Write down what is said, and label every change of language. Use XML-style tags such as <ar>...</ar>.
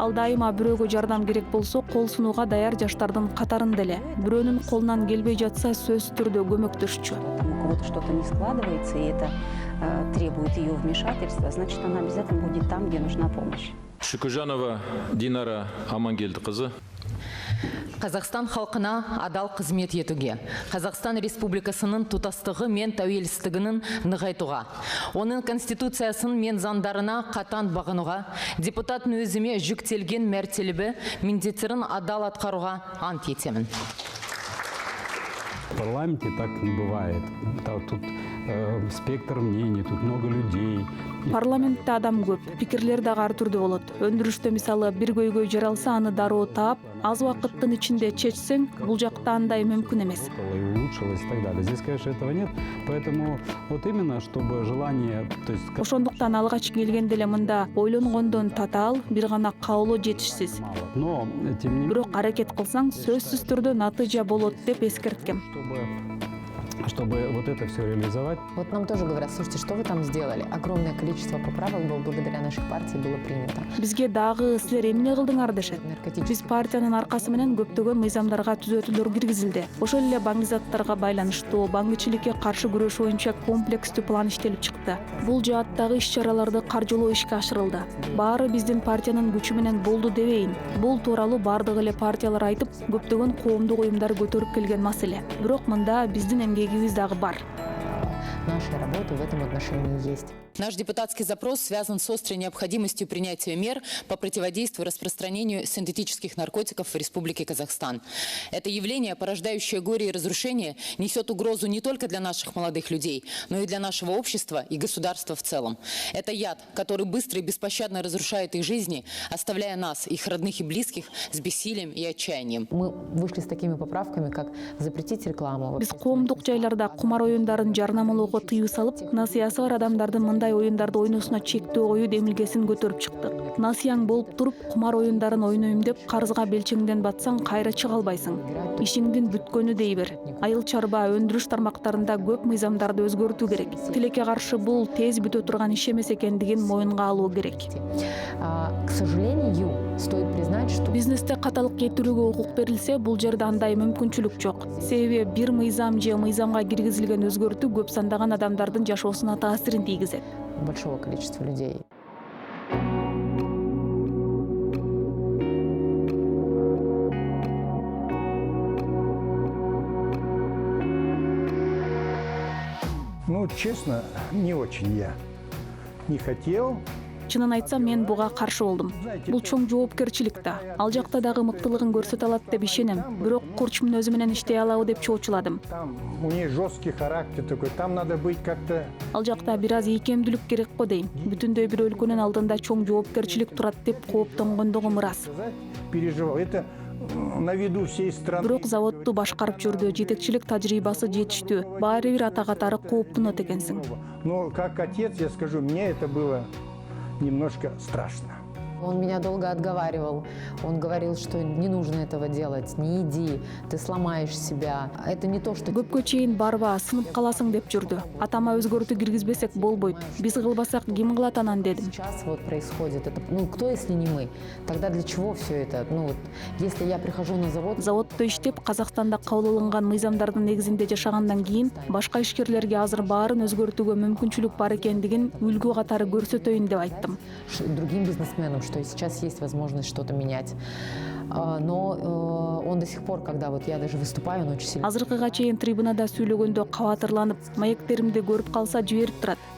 <ky>Ал дайыма бирөөгө жардам керек болсо, кол сунууга даяр жаштардын катарында эле. Бирөөнүн колунан келбей жатса, сөзсүз түрдө көмөктөшчү.</ky> <ru>Там у кого-то что-то не складывается, и это требует ее вмешательства, значит, она обязательно будет там, где нужна помощь.</ru> <kk>Шүкүжанова Динара Амангелдикызы. Қазақстан халқына адал қызмет етуге, Қазақстан Республикасының тұтастығы мен тәуелсіздігінің нығайтуға, оның конституциясын мен заңдарына қатаң бағынуға, депутаттың өзіме жүктелген мәртебелі міндеттерін адал атқаруға ант етемін.</kk> <ru>В парламенте так не бывает. Тут спектр мнений, тут много людей.</ru> <ky>Парламентте адам көп, пикирлер дагы ар түрдүү болот. Өндүрүштө мисалы бир көйгөй жаралса, аны дароо таап, аз убакыттын ичинде чечсең, бул жакта андай мүмкүн эмес.</ky> <ru>И улучшилось и так далее. Здесь, конечно, этого нет. Поэтому вот именно, чтобы желание...</ru> <ky>Ошондуктан алгач келгенде эле мында ойлонгондон татаал, бир гана каулоо жетишсиз.</ky> <ru>Но, тем не менее...</ru> <ky>Бирок аракет кылсаң, сөзсүз түрдө натыйжа болот деп эскерткем.</ky> <ru>Чтобы вот это все реализовать. Вот нам тоже говорят, слушайте, что вы там сделали? Огромное количество поправок было благодаря нашей партии было принято.</ru> <ky>Бизге дагы силер эмне кылдыңар дешет. Биз партиянын аркасы менен көптөгөн мыйзамдарга түзөтүүлөр киргизилди. Ошол эле баңгизаттарга байланыштуу, баңгычылыкка каршы күрөш боюнча комплекстүү план иштелип чыкты. Бул жааттагы иш-чараларды каржылоо ишке ашырылды. Баары биздин партиянын күчү менен болду дебейин. Бул тууралуу бардык эле партиялар айтып, көптөгөн коомдук уюмдар көтөрүп келген маселе. Бирок мында биздин эмгегибиз дагы бар.</ky> <ru>Наша работа в этом отношении есть. Наш депутатский запрос связан с острой необходимостью принятия мер по противодействию распространению синтетических наркотиков в Республике Казахстан. Это явление, порождающее горе и разрушение, несет угрозу не только для наших молодых людей, но и для нашего общества и государства в целом. Это яд, который быстро и беспощадно разрушает их жизни, оставляя нас, их родных и близких, с бессилием и отчаянием. Мы вышли с такими поправками, как запретить рекламу.</ru> <ky>Биз коомдук жайларда кумар оюндарын жарнамалоого тыюу салып, насыясы бар адамдардын мындай оюндарды ойносуна чектөө коюу демилгесин көтөрүп чыктык. Насыяң болуп туруп, кумар оюндарын ойнойм деп карызга белчеңден батсаң кайра чыга албайсың. Ишиңдин бүткөнү дей бер. Айыл чарба өндүрүш тармактарында көп мыйзамдарды өзгөртүү керек. Тилекке каршы бул тез бүтө турган иш эмес экендигин моюнга алуу керек.</ky> <ru>К сожалению, стоит признать, что</ru> <ky>Бизнесте каталык кетирүүгө укук берилсе, бул жерде андай мүмкүнчүлүк жок. Себеби бир мыйзам же мыйзамга киргизилген өзгөртүү көп сандаган адамдардын жашоосуна таасирин тийгизет.</ky> <ru>большого количества людей. Ну, честно, не очень я не хотел.</ru> <ky>Чынын айтсам, мен буга каршы болдум. Бул чоң жоопкерчилик да. Ал жакта дагы мыктылыгын көрсөтө алат деп ишенем. Бирок Курчмун өзү менен иштей алабы деп чоочуладым.</ky> <ru>Там у нее жесткий характер такой, там надо быть как-то...</ru> <ky>Ал жакта бир аз ийкемдүүлүк керек го дейм. Бүтүндөй бир өлкөнүн алдында чоң жоопкерчилик турат деп кооптонгондугум ырас.</ky> <ru>Переживал. Это на виду всей страны.</ru> <ky>Бирок заводду башкарып жүрдү, жетекчилик тажрыйбасы жетиштүү. Баары бир ата катары кооптунот экенсиң.</ky> <ru>Но как отец, я скажу, мне это было немножко страшно. Он меня долго отговаривал. Он говорил, что не нужно этого делать, не иди, ты сломаешь себя. Это не то, что...</ru> <ky>Көпкө чейин барба, сынып каласың деп жүрдү. Атама өзгөртүү киргизбесек болбойт. Биз кылбасак ким кылат анан дедим.</ky> <ru>Сейчас вот происходит это. Ну, кто, если не мы? Тогда для чего все это? Ну, вот, если я прихожу на завод...</ru> <ky>Заводдо иштеп, Казакстанда кабыл алынган мыйзамдардын негизинде жашагандан кийин, башка ишкерлерге азыр баарын өзгөртүүгө мүмкүнчүлүк бар экендигин үлгү катары көрсөтөйүн деп айттым.</ky> <ru>Другим бизнесменам, что сейчас есть возможность что-то менять. Но он до сих пор, когда вот я даже выступаю, он очень сильно...</ru> <ky>Азыркыга чейин трибунада сүйлөгөндө кабатырланып, маектеримди көрүп калса жиберип турат.</ky>